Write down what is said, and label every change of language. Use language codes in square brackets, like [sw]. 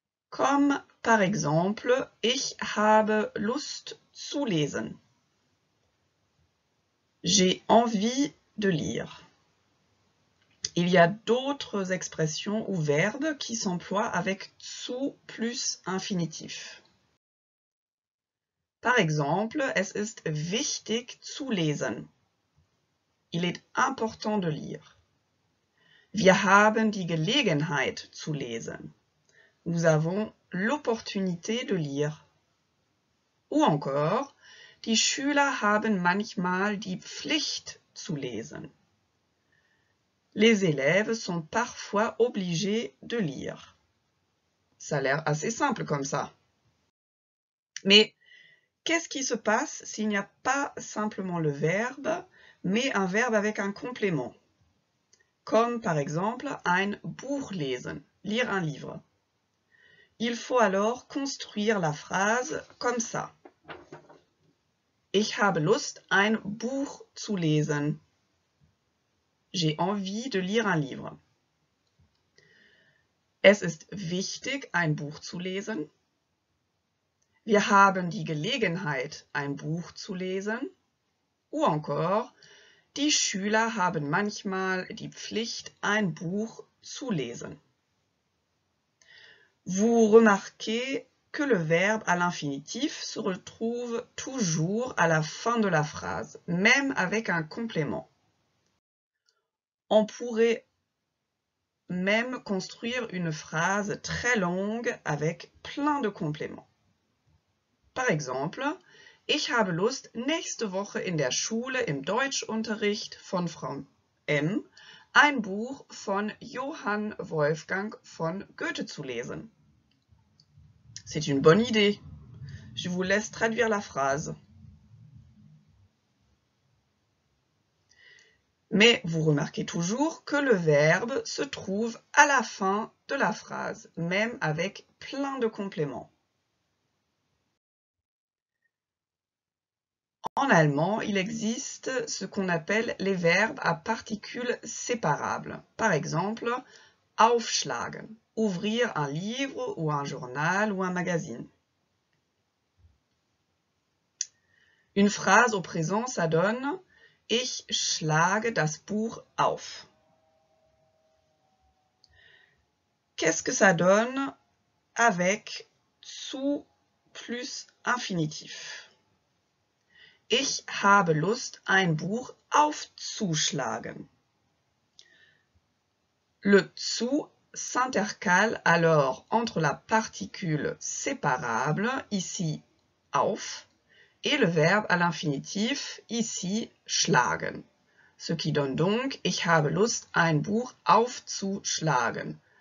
[fr] Comme par exemple, [de] ich habe Lust zu lesen. [fr] J'ai envie de lire. Il y a d'autres expressions ou verbes qui s'emploient avec zu plus infinitif. Par exemple, [de] es ist wichtig zu lesen. [fr] Il est important de lire. [de] Wir haben die Gelegenheit zu lesen. [fr] Nous avons l'opportunité de lire. Ou encore, [de] die Schüler haben manchmal die Pflicht zu lesen. [fr] Les élèves sont parfois obligés de lire. Ça a l'air assez simple comme ça. Mais qu'est-ce qui se passe s'il n'y a pas simplement le verbe, mais un verbe avec un complément? Comme par exemple [de] ein Buch lesen, [fr] lire un livre. Il faut alors construire la phrase comme ça. [de] Ich habe Lust, ein Buch zu lesen. [fr] J'ai envie de lire un livre. [de] Es ist wichtig, ein Buch zu lesen. Wir haben die Gelegenheit, ein Buch zu lesen. [fr] Ou encore, [de] die Schüler haben manchmal die Pflicht, ein Buch zu lesen. [fr] Vous remarquez que le verbe à l'infinitif se retrouve toujours à la fin de la phrase, même avec un complément. On pourrait même construire une phrase très longue avec plein de compléments. Par exemple, [de] ich habe Lust, nächste Woche in der Schule im Deutschunterricht von Frau M. ein Buch von Johann Wolfgang von Goethe zu lesen. [fr] C'est une bonne idée. Je vous laisse traduire la phrase. Mais vous remarquez toujours que le verbe se trouve à la fin de la phrase, même avec plein de compléments. En allemand, il existe ce qu'on appelle les verbes à particules séparables. Par exemple, aufschlagen, ouvrir un livre ou un journal ou un magazine. Une phrase au présent, ça donne « [de] Ich schlage das Buch auf ». [fr] Qu'est-ce que ça donne avec zu plus infinitif? [de] Ich habe Lust, ein Buch aufzuschlagen. [fr] Le zu s'intercale alors entre la particule séparable, ici auf, et le verbe à l'infinitif, ici schlagen. Ce qui donne donc [de] ich habe Lust, ein Buch aufzuschlagen.